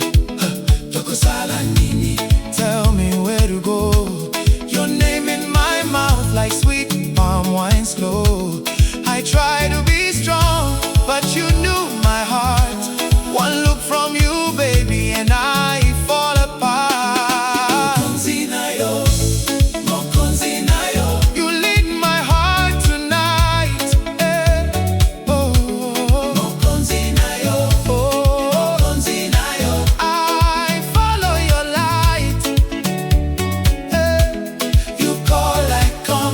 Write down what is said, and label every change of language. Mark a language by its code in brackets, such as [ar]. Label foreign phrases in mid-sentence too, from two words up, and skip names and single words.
[ln] Tukozala nini, [en] tell me where to go. Your name in my mouth like sweet palm wine slow. I try to be strong, but you knew my heart. One look from you, baby, and I fall apart. [ln] Mokonzi na yo, Mokonzi na yo. [en] You lead my heart tonight. [ln] Oh, Mokonzi na yo, Mokonzi na yo. [en] I follow your light. You call, I come.